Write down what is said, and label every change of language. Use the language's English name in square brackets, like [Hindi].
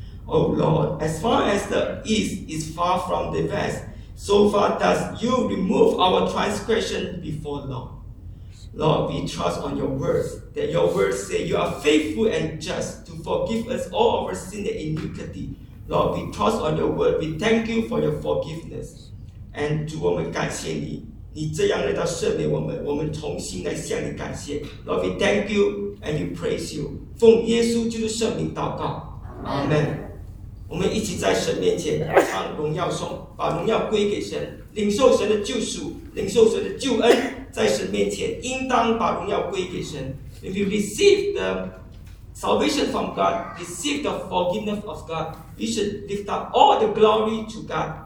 [English] O Lord, as far as the east is far from the west, so far does you remove our transgression before Lord. Lord, we trust on your words, that your words say you are faithful and just to forgive us all our sin and iniquity. Lord, we trust on your word. We thank you for your forgiveness. And [Chinese] 主，我们感谢你，你这样来到赦免我们，我们重新来向你感谢。 [English] Lord, we thank you and we praise you. [Chinese] 奉耶稣基督圣名祷告， Amen。我们一起在神面前唱荣耀颂，把荣耀归给神，领受神的救赎，领受神的救恩，在神面前应当把荣耀归给神。 [English] If you receive the salvation from God, receive the forgiveness of God, we should lift up all the glory to God.